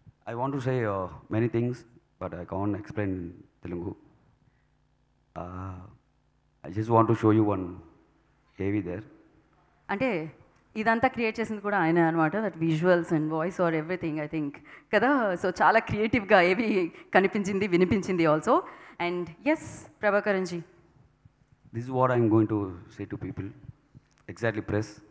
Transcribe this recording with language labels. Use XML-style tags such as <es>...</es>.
<en>I want to say many things, but I can't explain in Telugu. I just want to show you one AV there.</en> <te>అంటే ఇదంతా create చేసింది కూడా ఆయన అనమాట.</te> <en>that visuals and voice or everything I think</en> <te>కదా. So చాలా క్రియేటివ్గా ఏవి కనిపించింది, వినిపించింది also.</te> <en>And S Prabhakaran ji, This is what I'm going to say to people. Exactly, press.</en>